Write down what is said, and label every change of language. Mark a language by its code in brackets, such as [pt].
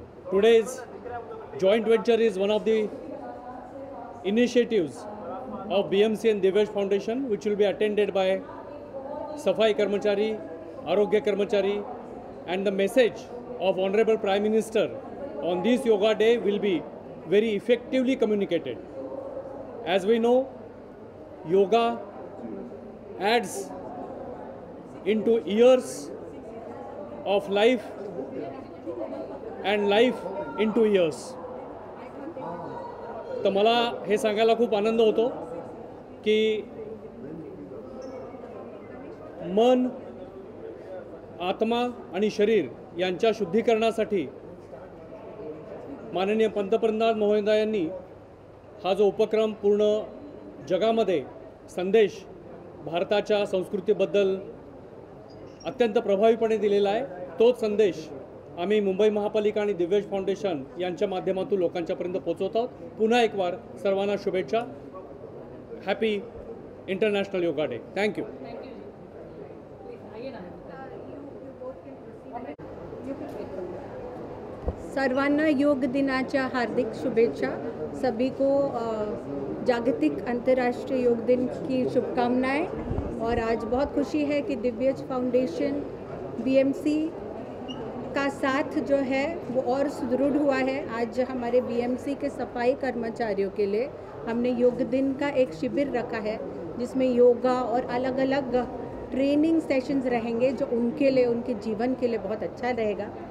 [en] Today's joint venture is one of the initiatives of BMC and Divyesh Foundation, which will be attended by Safai Karmachari, Arogya Karmachari, and the message of Honorable Prime Minister on this Yoga Day will be very effectively communicated. As we know, yoga adds into years of life and life into years. [mr] तर मला हे सांगायला खूप आनंद होतो की मन, आत्मा आणि शरीर यांच्या शुद्धीकरणासाठी माननीय पंतप्रधान महोदयांनी हा जो उपक्रम पूर्ण जगामध्ये संदेश भारताच्या संस्कृतीबद्दल अत्यंत प्रभावीपणे दिलेला आहे. तोच संदेश आम्ही मुंबई महापालिका आणि दिव्येश फाउंडेशन यांच्या माध्यमातून लोकांच्यापर्यंत पोहोचवत आहोत. पुन्हा एक वार सर्वांना शुभेच्छा. [en] Happy international yoga day. Thank you. [mr] सर्वांना योग दिनाच्या हार्दिक शुभेच्छा. [hi] सभी को जागतिक अंतर्राष्ट्रीय योग दिन की शुभकामनाएं. और आज बहुत खुशी है कि दिव्येश फाउंडेशन बीएमसी का साथ जो है वो और सुदृढ़ हुआ है. आज हमारे बीएमसी के सफाई कर्मचारियों के लिए हमने योग दिन का एक शिविर रखा है जिसमें योगा और अलग अलग ट्रेनिंग सेशंस रहेंगे जो उनके लिए, उनके जीवन के लिए बहुत अच्छा रहेगा.